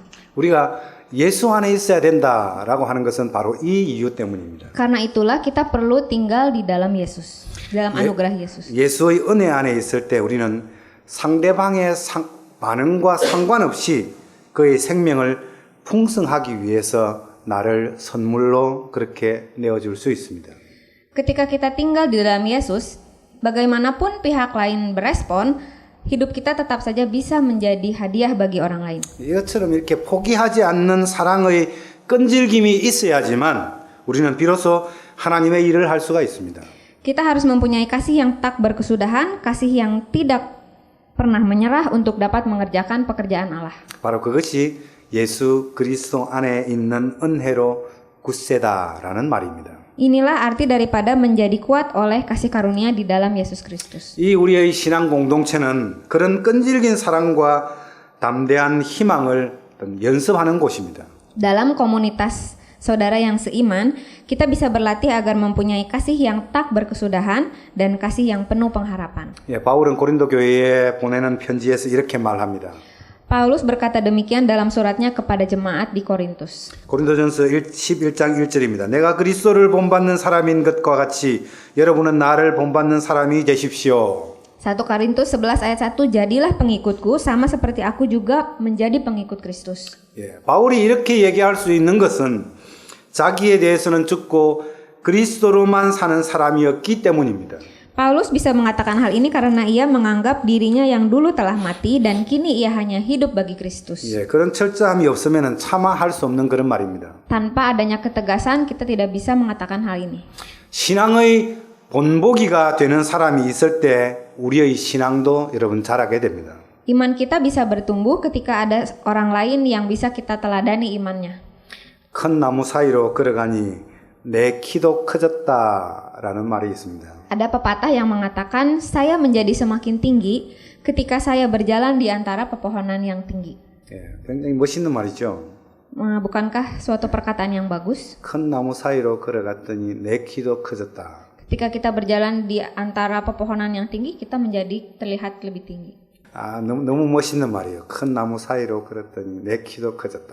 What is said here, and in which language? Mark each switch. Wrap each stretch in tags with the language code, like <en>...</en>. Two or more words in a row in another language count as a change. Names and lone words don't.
<ko>우리가 예수 안에 있어야 된다라고 하는 것은 바로 이 이유 때문입니다.</ko> <id>Karena itulah kita perlu tinggal di dalam Yesus, dalam anugerah Yesus.</id> <ko>예수의 은혜 안에 있을 때 우리는 상대방의 반응과 상관없이 그의 생명을 풍성하기 위해서 나를 선물로 그렇게 내어줄 수 있습니다.</ko> <id>Ketika kita tinggal di dalam Yesus, bagaimanapun pihak lain berespon, hidup kita tetap saja bisa menjadi hadiah bagi orang lain.</id> <ko>이것처럼 이렇게 포기하지 않는 사랑의 끈질김이 있어야지만 우리는 비로소 하나님의 일을 할 수가 있습니다.</ko> <id>Kita harus mempunyai kasih yang tak berkesudahan, kasih yang tidak pernah menyerah untuk dapat mengerjakan pekerjaan Allah.</id> <ko>바로 그것이 예수 그리스도 안에 있는 은혜로 굳세다라는 말입니다.</ko> <id>Inilah arti daripada menjadi kuat oleh kasih karunia di dalam Yesus Kristus.</id> <ko>이 우리의 신앙 공동체는 그런 끈질긴 사랑과 담대한 희망을 연습하는 곳입니다.</ko> <id>Dalam komunitas saudara yang seiman, kita bisa berlatih agar mempunyai kasih yang tak berkesudahan dan kasih yang penuh pengharapan.</id> <ko>바울은 고린도 교회에 보내는 편지에서 이렇게 말합니다.</ko> <id>Paulus berkata demikian dalam suratnya kepada jemaat di Korintus.</id> <ko>고린도전서 11장 1절입니다. 내가 그리스도를 본받는 사람인 것과 같이 여러분은 나를 본받는 사람이 되십시오.</ko> <id>1 Korintus 11 ayat 1, jadilah pengikutku sama seperti aku juga menjadi pengikut Kristus.</id> <ko>예, 바울이 이렇게 얘기할 수 있는 것은 자기에 대해서는 죽고 그리스도로만 사는 사람이었기 때문입니다.</ko> <id>Paulus bisa mengatakan hal ini karena ia menganggap dirinya yang dulu telah mati dan kini ia hanya hidup bagi Kristus.</id> <ko>예, 그런 철저함이 없으면 차마 할 수 없는 그런 말입니다.</ko> <id>Tanpa adanya ketegasan kita tidak bisa mengatakan hal ini.</id> <ko>신앙의 본보기가 되는 사람이 있을 때 우리의 신앙도 여러분 자라게 됩니다.</ko> <id>Iman kita bisa bertumbuh ketika ada orang lain yang bisa kita teladani imannya.</id> <ko>큰 나무 사이로 걸어가니 내 키도 커졌다라는 말이 있습니다.</ko> <id>Ada pepatah yang mengatakan saya menjadi semakin tinggi ketika saya berjalan di antara pepohonan yang tinggi.</id> <ko>예, 굉장히 멋있는 말이죠.</ko> <id>Bukankah suatu perkataan yang bagus?</id> <ko>큰 나무 사이로 걸어갔더니 내 키도 커졌다.</ko> <id>Ketika kita berjalan di antara pepohonan yang tinggi, kita menjadi terlihat lebih tinggi.</id> <ko>아, 너무 멋있는 말이에요. 큰 나무 사이로 걸었더니 내 키도 커졌다.</ko>